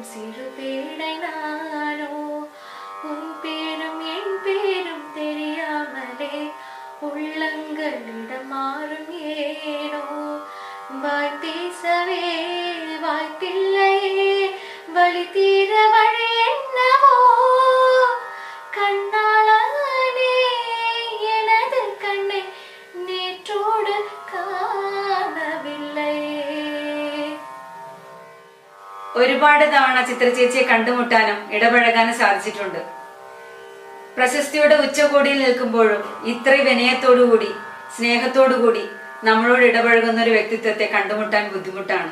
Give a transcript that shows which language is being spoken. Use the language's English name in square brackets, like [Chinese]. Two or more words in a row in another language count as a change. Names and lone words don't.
[Tamil] சிறு பேடை நானோ உன் பேரும் என் பேரும் தெரியாமலே உள்ளங்களிடம் மாறும் ஏனோ வாய் பேசவே வாய்ப்பில்லையே வழி தீர வழி என்னவோ கண்ணாளனே எனது கண்ணை நேற்றோடு കാണവില്ലയേ. [Malayalam] ഒരുപാട് തവണ ചിത്രചേച്ചിയെ കണ്ടുമുട്ടാനും ഇടപഴകാനും സാധിച്ചിട്ടുണ്ട്. പ്രശസ്തിയുടെ ഉച്ചകോടിയിൽ നിൽക്കുമ്പോഴും ഇത്ര വിനയത്തോടുകൂടി സ്നേഹത്തോടുകൂടി നമ്മളോട് ഇടപഴകുന്ന ഒരു വ്യക്തിത്വത്തെ കണ്ടുമുട്ടാൻ ബുദ്ധിമുട്ടാണ്.